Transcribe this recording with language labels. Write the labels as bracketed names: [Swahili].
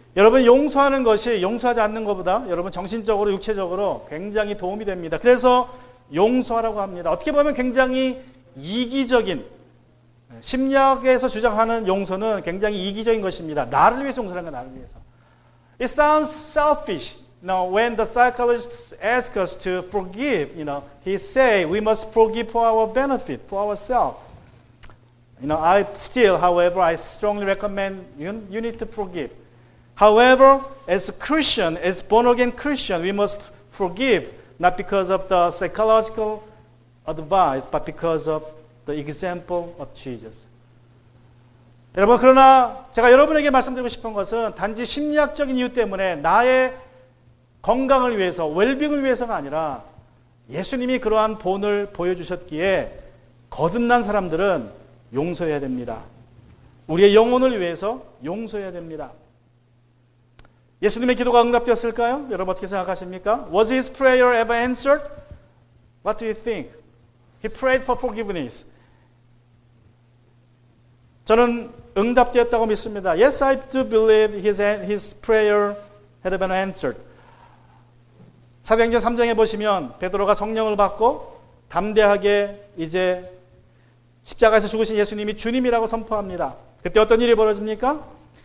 [Korean] 여러분 용서하는 것이 용서하지 않는 것보다 여러분 정신적으로 육체적으로 굉장히 도움이 됩니다. 그래서 용서하라고 합니다. 어떻게 보면 굉장히 이기적인 심리학에서 주장하는 용서는 굉장히 이기적인 것입니다. 나를 위해서 용서하는 건 나를 위해서. [English] It sounds selfish. When the psychologists ask us to forgive, he say we must forgive for our benefit, for ourselves. However, I strongly recommend you need to forgive. However, as a Christian, as born-again Christian, we must forgive not because of the psychological advice, but because of the example of Jesus. [Korean] 여러분, 그러나 제가 여러분에게 말씀드리고 싶은 것은 단지 심리학적인 이유 때문에 나의 건강을 위해서, 웰빙을 위해서가 아니라 예수님이 그러한 본을 보여주셨기에 거듭난 사람들은 용서해야 됩니다. 우리의 영혼을 위해서 용서해야 됩니다. 예수님의 기도가 응답되었을까요? 여러분 어떻게 생각하십니까? [English] Was his prayer ever answered? What do you think? He prayed for forgiveness. [Korean] 저는 응답되었다고 믿습니다. [English] Yes, I do believe his prayer had been answered. [Korean] 사도행전 3장에 보시면 베드로가 성령을 받고 담대하게 이제 십자가에서 죽으신 예수님이 주님이라고 선포합니다. 그때 어떤 일이 벌어집니까?